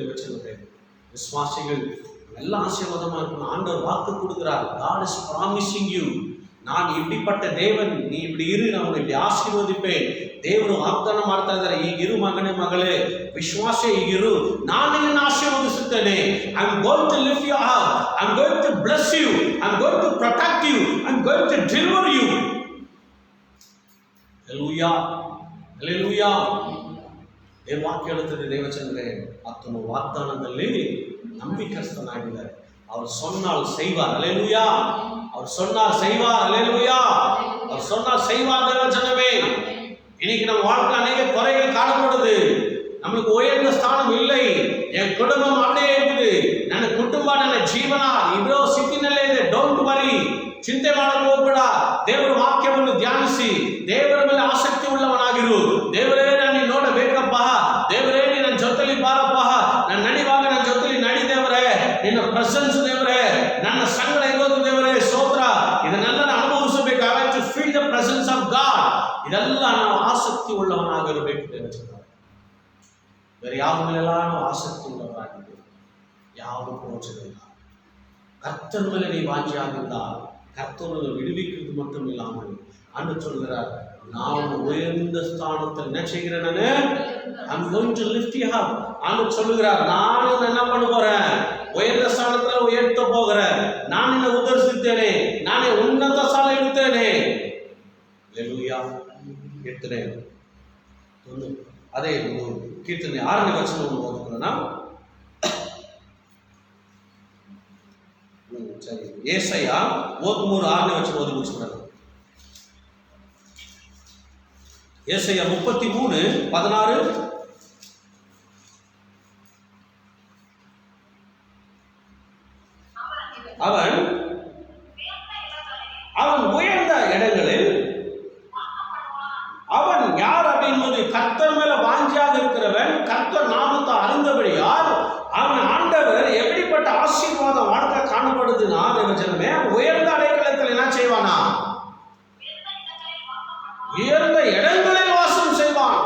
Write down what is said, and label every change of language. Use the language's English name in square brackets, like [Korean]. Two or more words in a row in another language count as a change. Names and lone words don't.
[Kannada] ದೇವಚಂದ್ರೇ, ವಿಶ್ವಾಸಿಗಳು [Tamil] எல்லாம் ஆசீர்வாதமா இருக்கணும். ஆண்டவர் வாக்கு கொடுக்கிறார். [English] God is promising you. [Tamil] நான் இப்படிப்பட்ட தேவன், நீ இப்படி இரு, நான் உன்னை இப்படி ಆಶೀರ್ವದಿப்பேன். [Kannada] ದೇವರು ವಾಗ್ದಾನ ಮಾಡ್ತಾ ಇದ್ದಾರೆ, ಈಗಿರು ಮಗನೇ ಮಗಳೇ, ವಿಶ್ವಾಸ ಈಗಿರು, ನಾನು ನಿನ್ನನ್ನು ಆಶೀರ್ವದಿಸುತ್ತೇನೆ. [English] I am going to lift you up, I am going to bless you, I am going to protect you, I am going to deliver you. [Kannada] ಹಲ್ಲೆಲೂಯಾ, ಹಲ್ಲೆಲೂಯಾ. ದೇವ ವಾಕ್ಯ ಹೇಳುತ್ತದೆ, ದೇವಚಂದ್ರೆ ಆತನು ವಾಗ್ದಾನದಲ್ಲಿ ನಂಬಿಕಸ್ಥನಾಗಿದ್ದಾರೆ. [Tamil] அவர் சொன்னால் செய்வார். அல்லேலூயா. அவர் சொன்னால் செய்வார். அல்லேலூயா. அவர் சொன்னால் செய்வார். தேவஜனமே, இன்னைக்கு நம்ம வாழ்க்கை அநேக குறைகள் காணப்படுது. நம்மளுக்கு உயர்ந்த ஸ்தானம் இல்லை. என் குடும்பம் அப்படியே இருக்குது, [Kannada] ನನ್ನ ಕುಟುಂಬ ನನ್ನ ಜೀವನ ಇರೋ ಸ್ಥಿತಿನಲ್ಲೇ ಇದೆ. [English] don't worry, [Kannada] ಚಿಂತೆ ಮಾಡಲು ಹೋಗಬೇಡ. ದೇವರ ವಾಕ್ಯವನ್ನು ಧ್ಯಾನಿಸಿ ದೇವರ ಮೇಲೆ ಆಸಕ್ತಿ ಉಳ್ಳವನಾಗಿರು. ದೇವರೇ ನಾನು ನೋಡಬೇಕಪ್ಪ, ದೇವರೇ ನನ್ನ ಜೊತೆಲಿ ಬಾರಪ್ಪ, ನಾನು ನಡಿವಾಗ ನನ್ನ ಜೊತೆಲಿ ನಡಿ ದೇವರೇ, ನಿನ್ನ ಪ್ರೆಸೆನ್ಸ್ ದೇವರೇ, ನನ್ನ ಸಂಗಡ ಇರೋದು ದೇವರೇ, ಸ್ತೋತ್ರ. ಇದನ್ನೆಲ್ಲ ನಾನು ಅನುಭವಿಸಬೇಕು. [English] I have to feel the presence of God. [Kannada] ಇದೆಲ್ಲ ನಾವು ಆಸಕ್ತಿ ಉಳ್ಳವನಾಗಿರಬೇಕು ದೇವಚಂದ್ರ. ಬೇರೆ ಯಾವ ಮೇಲೆಲ್ಲ ನಾವು ಆಸಕ್ತಿ ಉಳ್ಳವರಾಗಿದ್ದೇವೆ, ಯಾವುದು ಪ್ರಯೋಜನ ಇಲ್ಲ. [Tamil] கர்த்தர் மேல நீ வாஞ்சியாதிருந்தால் கர்த்தர் விடுவிக்கிறது மட்டும் இல்லாமல் அன்று சொல்கிறார், நான் உயர்ந்த ஸ்தானத்தில் என்ன செய்கிறேன், [English] I'm going to lift you up. [Tamil] அன்று சொல்லுகிறார், நான் என்ன பண்ண போறேன், உயர்ந்த ஸ்தானத்தில் உயர்த்த போகிறேன். நான் என்ன உதர்சித்தேனே, நானே உன்னத ஸ்தானம் எடுத்தேனே. ஹல்லேலூயா. எடுத்தேனே. அதே கீர்த்தனை [Kannada] 6ನೇ ವಚನವನ್ನು ಓದುತ್ತೇನೆ. சரி, ஏசாயா 33 6ನೇ ವಚನ ಓದಿ ಮುಗಿಸ್ಬಿಡೋಣ. [Tamil] ஏசாயா 33:16. அவன் உயர்ந்த இடங்களில் அவன் யார் அப்படின்பது கர்த்தர் மேல வாஞ்சியாக இருக்கிறவன், கர்த்தர் நாமத்தை அறிந்தபடியால் அவன் ஆண்டவர் எப்படிப்பட்ட ஆசீர்வாதம் வாழ்க்கை காணப்படுதுன்னா, ஜனமே உயர்ந்த அடைக்கலத்தில் என்ன செய்வானா, உயர்ந்த இடங்களில் வாசம் செய்வான்.